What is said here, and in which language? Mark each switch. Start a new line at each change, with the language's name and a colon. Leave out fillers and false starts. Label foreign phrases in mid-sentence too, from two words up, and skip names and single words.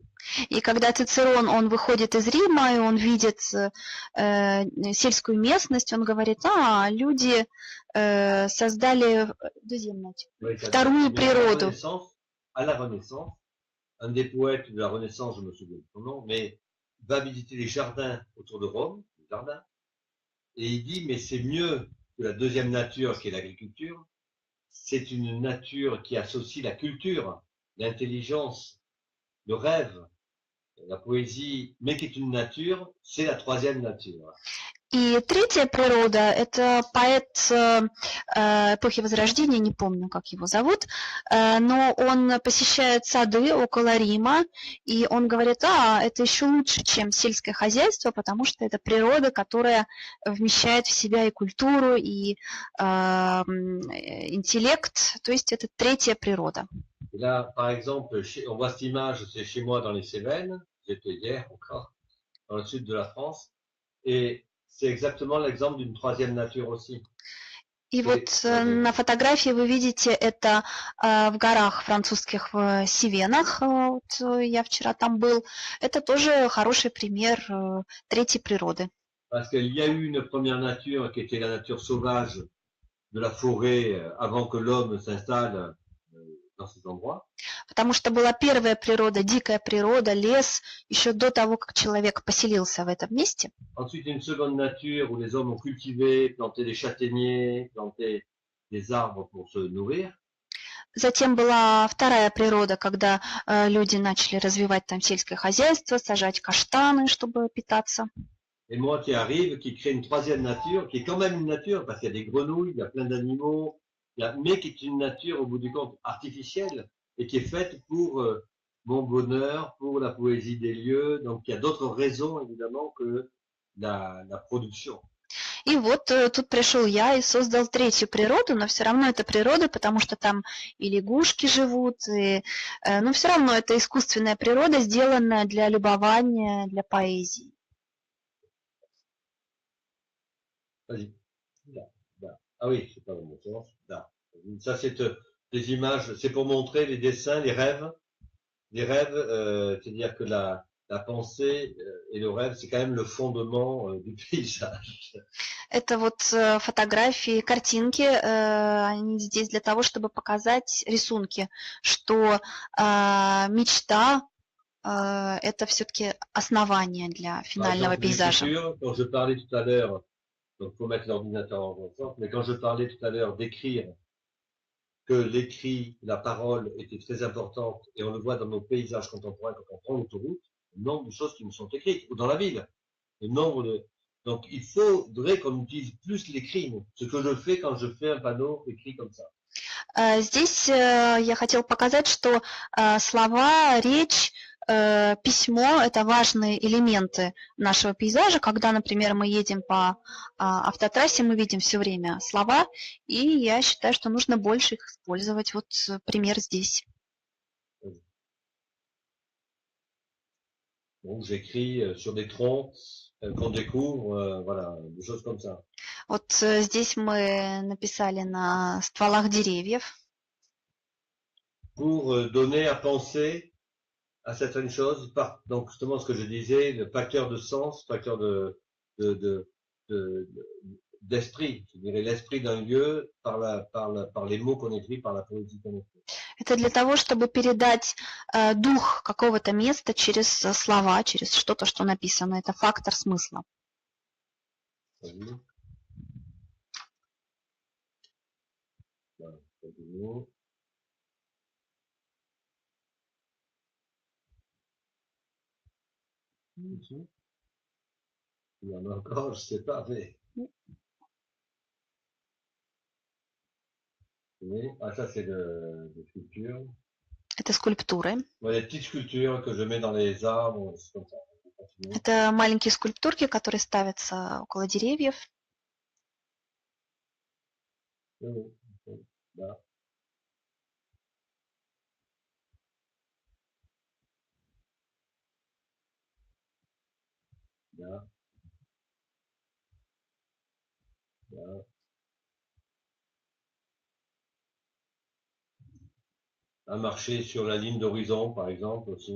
Russian: И когда Цицерон, он выходит из Рима, и он видит сельскую местность, он говорит, люди создали вторую природу.
French: À la Renaissance, un des poètes de la Renaissance, je me souviens de son nom, mais va visiter les jardins autour de Rome, les jardins, et il dit, mais c'est mieux que la deuxième nature qui est l'agriculture, c'est une nature qui associe la culture, l'intelligence, le rêve, la poésie, mais qui est une nature, c'est la troisième nature.
Russian: И третья природа – это поэт эпохи Возрождения, не помню, как его зовут, но он посещает сады около Рима, и он говорит, это еще лучше, чем сельское хозяйство, потому что это природа, которая вмещает в себя и культуру, и интеллект, то есть это третья природа.
French: Et là, par exemple, on voit cette image, c'est chez moi dans les Cévennes, j'étais hier encore, dans le sud de la France, et c'est exactement l'exemple d'une troisième nature aussi.
Russian: И вот на фотографии вы видите это в горах французских, в Сивенах. Вот я вчера там был. Это тоже хороший пример третьей природы.
French: Parce qu'il y a eu une première nature qui était la nature sauvage de la forêt avant que l'homme s'installe dans ces endroits.
Russian: Потому что была первая природа, дикая природа, лес, еще до того, как человек поселился в этом месте.
French: Ensuite, une seconde nature où les hommes ont cultivé, planté des châtaigniers, planté des arbres pour se nourrir.
Russian: Затем была вторая природа, когда люди начали развивать там сельское хозяйство, сажать каштаны, чтобы питаться.
French: Et moi qui arrive, qui crée une troisième nature, qui est quand même une nature, parce qu'il y a des grenouilles, il y a plein d'animaux, mais qui est une nature, au bout du compte, artificielle, et qui est faite pour mon bonheur, pour la poésie des lieux. Donc il y a d'autres raisons, évidemment, que la production.
Russian: И вот тут пришел я и создал третью природу, но все равно это природа, потому что там и лягушки живут, но все равно это искусственная природа, сделанная для любования, для поэзии.
French: Ah oui, c'est pas le mot, là. Ça, c'est des images, c'est pour montrer les dessins, les rêves. Les rêves, c'est-à-dire que la pensée et le rêve, c'est quand même le fondement du paysage.
Russian: Это вот фотографии, картинки, они здесь для того, чтобы показать рисунки, что мечта это все-таки основание для финального пейзажа.
French: Quand je parlais tout à l'heure, donc faut mettre l'ordinateur en sorte, mais quand je parlais tout à l'heure d'écrire, que l'écrit, la parole était très importante, et on le voit dans nos paysages contemporains quand on prend l'autoroute, le nombre de choses qui nous sont écrites, ou dans la ville, le nombre de... Donc il faudrait qu'on utilise plus l'écrit, ce que je fais quand je fais un panneau écrit comme ça.
Russian: Здесь я хотел показать, что слова, речь, письмо – это важные элементы нашего пейзажа. Когда, например, мы едем по автотрассе, мы видим все время слова, и я считаю, что нужно больше их использовать. Вот пример здесь.
French: Donc j'écris sur des troncs qu'on découvre, voilà, des choses comme ça.
Russian: Вот здесь мы написали на стволах деревьев.
French: Pour donner à penser à certaines choses, donc justement ce que je disais, le facteur de sens, facteur d'esprit, je dirais l'esprit d'un lieu par les mots qu'on écrit, par la poésie qu'on écrit.
Russian: Это для того, чтобы передать дух какого-то места через слова, через что-то, что написано. Это фактор смысла.
French: Il y en a encore, je sais pas, mais... Ah, ça c'est des sculptures.
Russian: Это скульптуры.
French: Les petites sculptures que je mets dans les arbres, c'est comme ça.
Russian: Это маленькие скульптурки, которые ставятся около деревьев. Да. Да. Да.
French: À marcher sur la ligne d'horizon, par exemple, aussi.